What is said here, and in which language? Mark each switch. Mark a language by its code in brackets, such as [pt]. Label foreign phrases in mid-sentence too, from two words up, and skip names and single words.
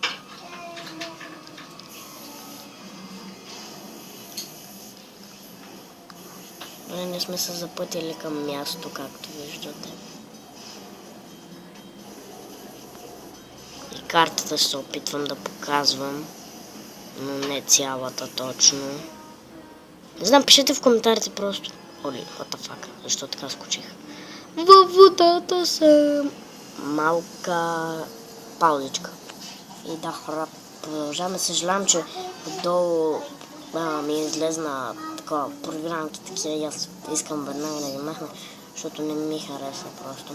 [bg] Не сме се запътили към място, както виждате. И картата се опитвам да показвам, но не цялата точно. Не знам, пишете в коментарите просто. Оли, [en] what the fuck, [bg] защо така скочих? Във водата съм. Малка паузичка. И да, хора, продължаваме. Съжалявам, че отдолу ми излезна такова програмки такива и аз искам веднага да ги махна, защото не ми хареса просто.